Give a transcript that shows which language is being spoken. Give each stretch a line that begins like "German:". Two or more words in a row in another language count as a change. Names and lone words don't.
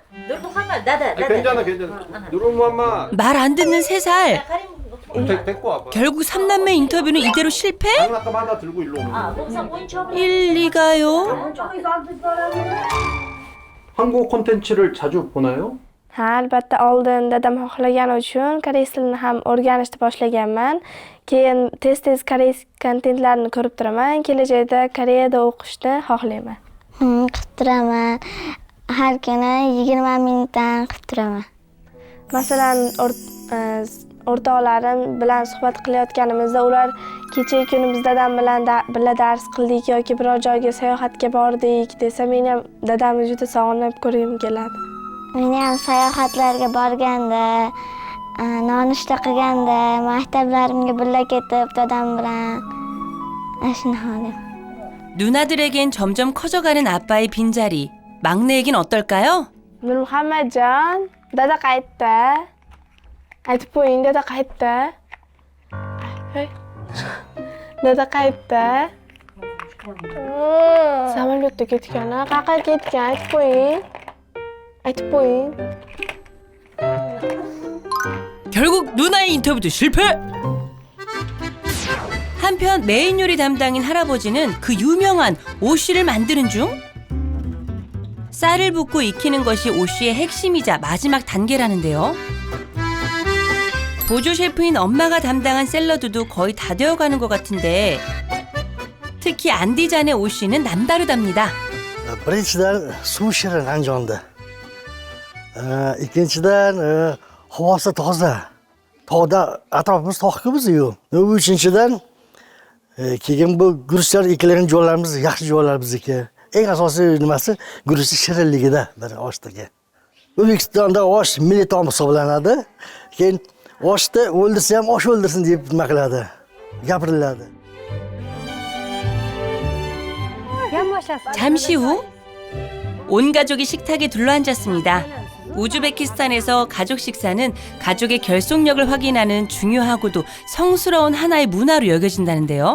Korean: 괜찮아. 누르 무함마. 말 안 듣는 3살. 데리고 와봐. 결국 삼남매 인터뷰는 이대로 실패? 장난감 하나 들고 일로 오는. 일리가요? 한국 콘텐츠를 자주 보나요?
Uzbek: Ha, albatta oldin dadam xohlagani uchun koreys tilini ham o'rganishni boshlaganman. Keyin tez koreys kontentlarini ko'rib turaman. Kelajakda Koreyada o'qishni xohlayman. Qilib turaman. Har kuni 20 minutdan qilib turaman. Masalan, o'rtoqlarim bilan suhbat qilayotganimizda ular kecha kuni biz dadam bilan birga dars qildik yoki biror joyga sayohatga bordik desa, men ham dadamni juda sog'inib ko'rgim keladi. Men ham sayohatlarga borganda, nonushta qilganda, maktablarimga birga ketib dadam bilan shuni xohlayman.
Korean: 누나들에겐 점점 커져가는 아빠의 빈자리. 막내에겐 어떨까요?
Uzbek: Nurmuhammadjon, dada qaytdi. Aytib qo'ying, dada qaytdi. Dada qaytdi. Samolyotda ketgan, qayoqqa ketgan? Aytib qo'ying. Aytib qo'ying.
Korean: 결국 누나의 인터뷰도 실패! 한편 메인 요리 담당인 할아버지는 그 유명한 오쉬를 만드는 중. 쌀을 붓고 익히는 것이 오쉬의 핵심이자 마지막 단계라는데요. 보조 셰프인 엄마가 담당한 샐러드도 거의 다 되어가는 것 같은데 특히 안디잔의 오쉬는 남다르답니다.
Uzbek: Birinchidan suv shirin Andijonda. Ikkinchidan havosi toza. Tog'da atrofimiz tog'-ku biz-ku. Uchinchidan keyin bu guruchlar ekilgan joylarimiz yaxshi joylar bizniki. Eng asosiy nimasi guruchni shirinligida bir oshtaga. O'zbekistonda osh milliy taom hisoblanadi. Keyin oshni o'ldirsa ham osh o'ldirsin deb nima qiladi? Gapiriladi.
Korean: 잠시 후 온 가족이 식탁에 둘러앉았습니다. 우즈베키스탄에서 가족 식사는 가족의 결속력을 확인하는 중요하고도 성스러운 하나의 문화로 여겨진다는데요.